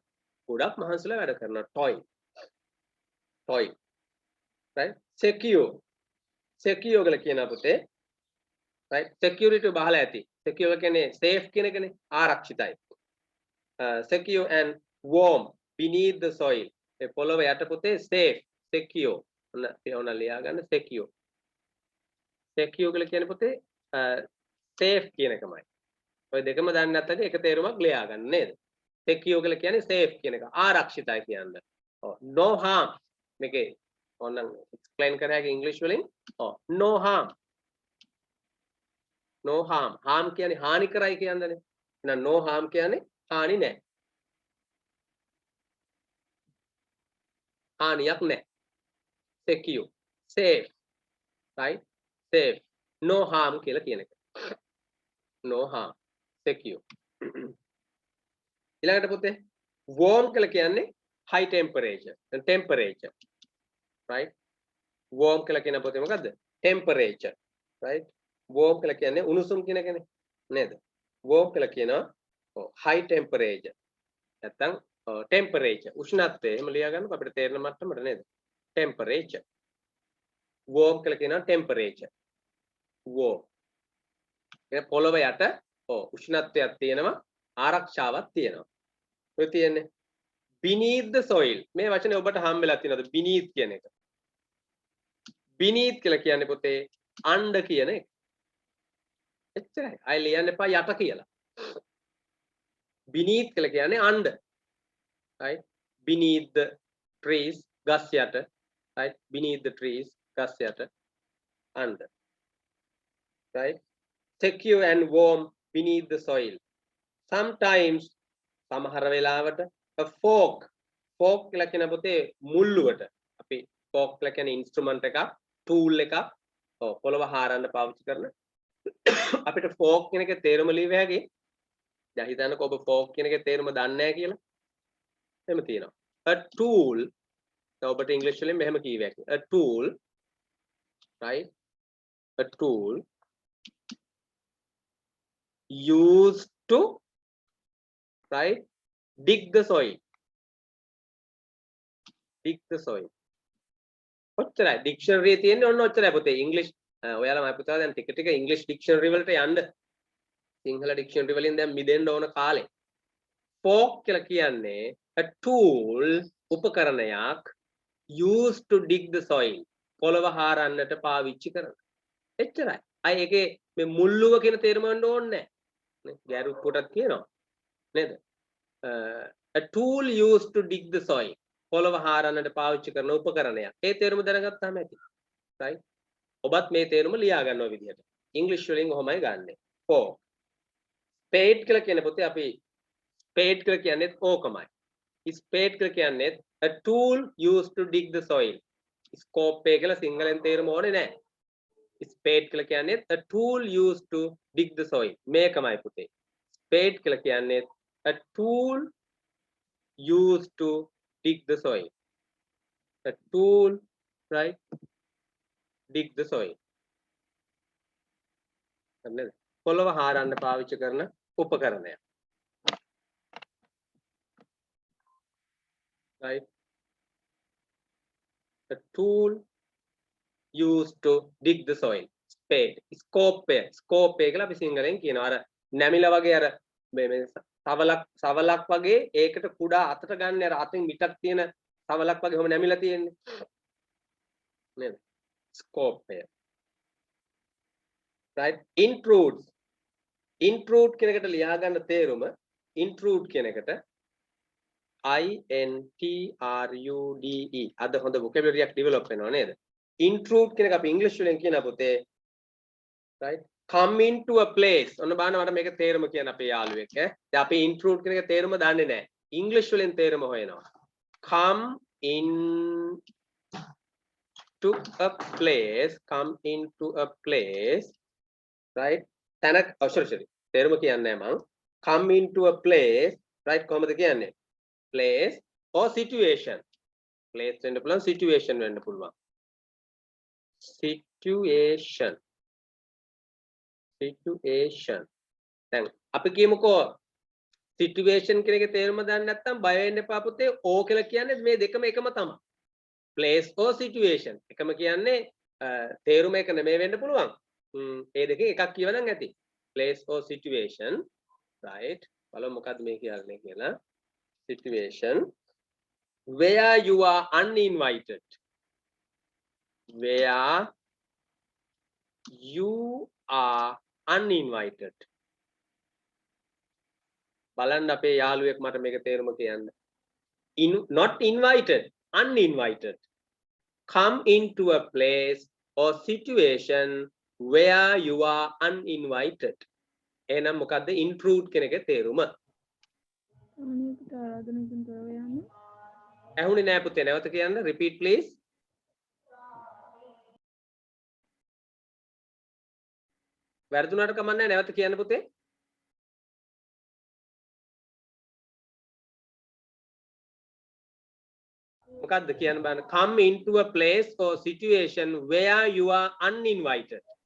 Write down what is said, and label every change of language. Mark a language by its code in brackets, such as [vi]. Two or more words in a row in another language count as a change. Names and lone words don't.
[si] ගොඩක් මහන්සිලා වැඩ කරනවා. [en] toil. right secure [si] කියලා කියනවා පුතේ. [en] right security [si] බහලා ඇති. secure කියන්නේ safe කියන එකනේ ආරක්ෂිතයි. [en] secure and warm beneath the soil. [si] ඒ පොළොව යට පුතේ [en] safe secure. [si] ඔන්න ලියා ගන්න secure. secure කියලා කියන්නේ පුතේ safe කියන එකමයි. ඔය දෙකම දන්නේ නැත්නම් ඒක තේරුමක් ලියා ගන්න නේද? secure කියලා කියන්නේ safe කියන එක. ආරක්ෂිතයි කියන්නේ. [en] ඔව් no harm. [si] මේකේ ඕනනම් explain කරහැකි ඉංග්‍රීසි වලින්. [en] ඔව් no harm. no harm. [si] harm කියන්නේ හානි කරයි කියන්නේ. එහෙනම් [en] no harm [si] කියන්නේ හානි නැහැ. හානියක් නැහැ. [en] secure. safe. right? safe no harm [si] කියලා කියන එක [en] no harm secure [si] ඊළඟට පුතේ warm කියලා කියන්නේ [en] high temperature right warm [si] කියලා කියන පුතේ මොකද්ද [en] temperature right warm [si] කියලා කියන්නේ උණුසුම් කියන එකනේ නේද warm කියලා කියනවා [en] high temperature [si] නැත්තම් temperature උෂ්ණත්වය එහෙම ලියා ගන්නකො අපිට තේරෙන මට්ටමට නේද temperature. warm කියලා කියනවා [en] temperature. warm. [si] ඒ පොළව යට උෂ්ණත්වයක් තියෙනවා ආරක්ෂාවක් තියෙනවා. ඔය තියෙන්නේ [en] beneath the soil. [si] මේ වචනේ ඔබට හම්බෙලා තියෙනවද beneath කියන එක? beneath කියලා කියන්නේ පොතේ under කියන එක. එච්චරයි. අය ලියන්න එපා යට කියලා. beneath කියලා කියන්නේ under. [en] right? beneath the trees [si] ගස් යට. [en] right? beneath the trees [si] ගස් යට. [en] under. right? secure and warm beneath the soil. [si] Sometimes සමහර වෙලාවට [en] a fork [si] කියලා කියන පොතේ මුල්ලුවට අපි fork කියලා කියන්නේ instrument එකක් tool එකක් පොළව හාරන්න පාවිච්චි කරන අපිට fork කියන එකේ තේරුම ලියව හැකි. දැන් හිතන්නකෝ ඔබ fork කියන එකේ තේරුම දන්නේ නැහැ කියලා. එහෙම තියෙනවා. [en] a tool [si] දැන් ඔබට ඉංග්‍රීසි වලින් මෙහෙම කියව හැකි. [en] a tool right? a tool used to right? dig the soil. dig the soil. [si] ඔච්චරයි. ඩික්ෂනරි තියෙන්නේ ඔන්න ඔච්චරයි පොතේ. ඉංග්‍රීසි ඔයාලා මම පුතා දැන් ටික ටික ඉංග්‍රීසි ඩික්ෂනරි වලට යන්න. සිංහල ඩික්ෂනරි වලින් දැන් මිදෙන්න ඕන කාලේ. [en] fork [si] කියලා කියන්නේ [en] a tool උපකරණයක් used to dig the soil. [si] පොළව හාරන්නට පාවිච්චි කරන. එච්චරයි. අය ඒකේ මේ මුල්ලුව කියන තේරුම ගන්න ඕනේ නැහැ. නේ? ගැරු පොටක් කියනවා. නේද? [en] a tool used to dig the soil. [si] පොළව හාරන්නට පාවිච්චි කරන උපකරණයක්. ඒ තේරුම දැනගත්තාම ඇති. right? ඔබත් මේ තේරුම ලියා ගන්නවා විදිහට. ඉංග්‍රීසි වලින් ඔහොමයි ගන්නෙ. fork. spade කියලා කියන පොතේ අපි spade කියලා කියන්නේ ඕකමයි. [en] spade [si] කියලා කියන්නේ [en] a tool used to dig the soil. [si] scope එක කියලා සිංහලෙන් තේරුම ඕනේ නැහැ. spade කියලා කියන්නේ [en] a tool used to dig the soil. [si] මේකමයි පුතේ. [en] spade [si] කියලා කියන්නේ [en] a tool used to dig the soil. A tool, right? dig the soil. [si] පොළව හාරන්න පාවිච්චි කරන උපකරණයක්. [en] right? A tool used to dig the soil. [si] spade. scope කියලා අපි සිංහලෙන් කියනවා. අර නැමිලා වගේ අර මේ සවලක් වගේ ඒකට කුඩා අතට ගන්න අර අතින් මිටක් තියෙන සවලක් වගේ ඔහොම නැමිලා තියෙන්නේ. නේද? scope. right? intrude කියන එකට ලියා ගන්න තේරුම intrude කියන එකට INTRUDE අද හොඳ vocabulary එකක් develop වෙනවා නේද? intrude කියන එක අපි ඉංග්‍රීසි වලින් කියන පොතේ right? [en] come into a place. [si] ඔන්න බලන්න මට මේක තේරුම කියන්න අපේ යාළුවෙක් ඈ. දැන් අපි intrude කියන එක තේරුම දන්නේ නැහැ. ඉංග්‍රීසි වලින් තේරුම හොයනවා. [en] come in to a place, come into a place, right? [si] තැනක් sorry. තේරුම කියන්නේ නැහැ මං. [en] come into a place, right? [si] කොහොමද කියන්නේ? [en] place or situation. [si] place වෙන්න පුළුවන්, situation වෙන්න පුළුවන්. situation. දැන් අපි කියමුකෝ situation කියන එකේ තේරුම දන්නේ නැත්නම් බය වෙන්න එපා පුතේ. O කියලා කියන්නේ මේ දෙකම එකම තමයි. [en] place or situation. [si] එකම කියන්නේ තේරුම එක නෙමෙයි වෙන්න පුළුවන්. ඒ දෙකෙන් එකක් කියවනම් ඇති. [en] place or situation. right? [si] බලමු මොකද්ද මේ කියන්නේ කියලා. [en] situation where you are uninvited. where you are uninvited. [si] බලන්න අපේ යාළුවෙක් මට මේක තේරුම කියන්න. [en] not invited, uninvited. come into a place or situation where you are uninvited. [si] එහෙනම් මොකද්ද intrude කියන එකේ තේරුම? අනිත් ආරාධනකින් තොරව යන්නේ. ඇහුනේ නෑ පුතේ, නැවත කියන්න. [en] repeat please. [si] වැරදුනාට කමන්නේ නැවත කියන්න පුතේ. මොකද්ද කියන්න බලන්න. [en] come into a place or situation where you are uninvited.